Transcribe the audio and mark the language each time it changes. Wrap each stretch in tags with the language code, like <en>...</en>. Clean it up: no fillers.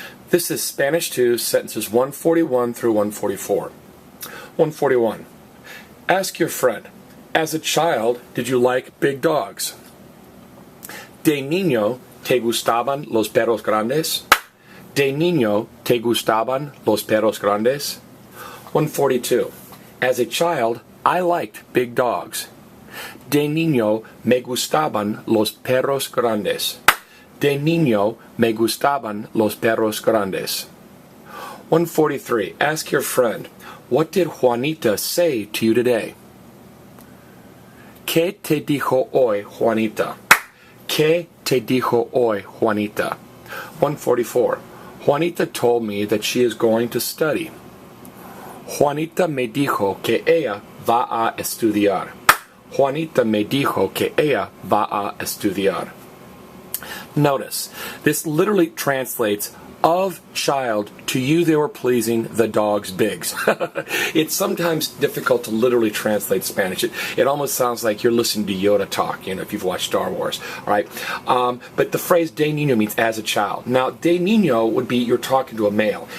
<en>This is Spanish 2, sentences 141 through 144. 141. Ask your friend, as a child, did you like big dogs?</en> <es>De niño, ¿te gustaban los perros grandes? De niño, ¿te gustaban los perros grandes?</es> <en>142. As a child, I liked big dogs.</en> <es>De niño, me gustaban los perros grandes. De niño, me gustaban los perros grandes.</es> <en>143. Ask your friend, what did Juanita say to you today?</en> <es>¿Qué te dijo hoy, Juanita? ¿Qué te dijo hoy, Juanita? 144.</es> <en>Juanita told me that she is going to study.</en> <es>Juanita me dijo que ella va a estudiar. Juanita me dijo que ella va a estudiar.</es> <en>Notice, this literally translates of child, to you they were pleasing the dog's bigs. It's sometimes difficult to literally translate Spanish. It almost sounds like you're listening to Yoda talk, if you've watched Star Wars, all right? But the phrase de niño means as a child. Now, de niño would be you're talking to a male.</en>